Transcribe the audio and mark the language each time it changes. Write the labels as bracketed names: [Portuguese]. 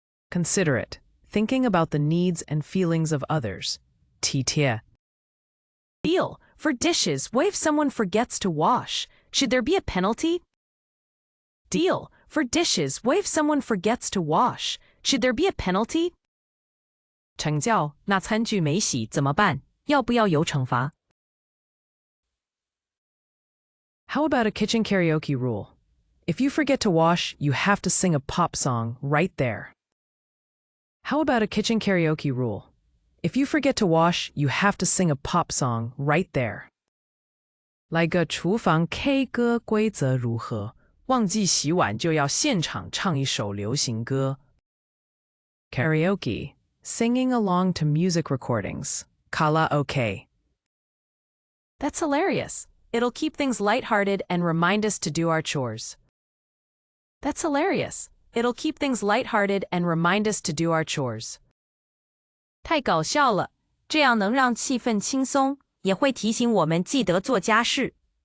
[English] Considerate, thinking about the needs and feelings of others. [Chinese] 体贴。 [English] Deal. For dishes, what if someone forgets to wash? Should there be a penalty? Deal. For dishes, what if someone forgets to wash? Should there be a penalty? [Chinese] 成交，那餐具没洗怎么办？要不要有惩罚？ [English] How about a kitchen karaoke rule? If you forget to wash, you have to sing a pop song right there. How about a kitchen karaoke rule? If you forget to wash, you have to sing a pop song right there. [Chinese] 来个厨房 K 歌规则如何？忘记洗碗就要现场唱一首流行歌。 [English] Karaoke, singing along to music recordings. Karaoke. That's hilarious. It'll keep things lighthearted and remind us to do our chores. That's hilarious. It'll keep things lighthearted and remind us to do our chores. [Chinese] 太搞笑了，这样能让气氛轻松，也会提醒我们记得做家事。